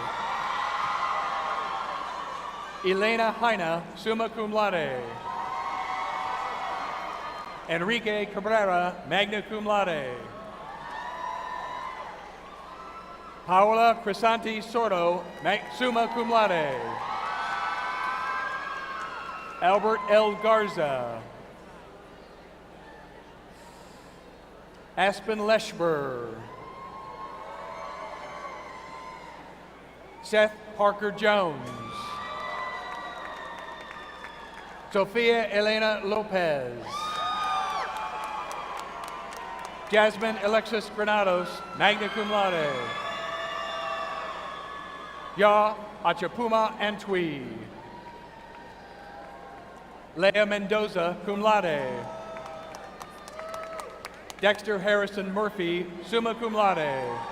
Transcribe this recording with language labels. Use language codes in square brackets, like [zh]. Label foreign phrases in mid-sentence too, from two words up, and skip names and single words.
[en] Elena Heina, [la] summa cum laude. [en] Enrique Cabrera, [la] magna cum laude. [en] Paola Crisanti Sordo, [la] summa cum laude. [en] Albert L. Garza. Aspen Leshber. Seth Parker Jones. Sofia Elena Lopez. Jasmine Alexis Granados, [la] magna cum laude. [en] Ya Achapuma Antwi. Leah Mendoza, [la] cum laude. [en] Dexter Harrison Murphy, [la] summa cum laude.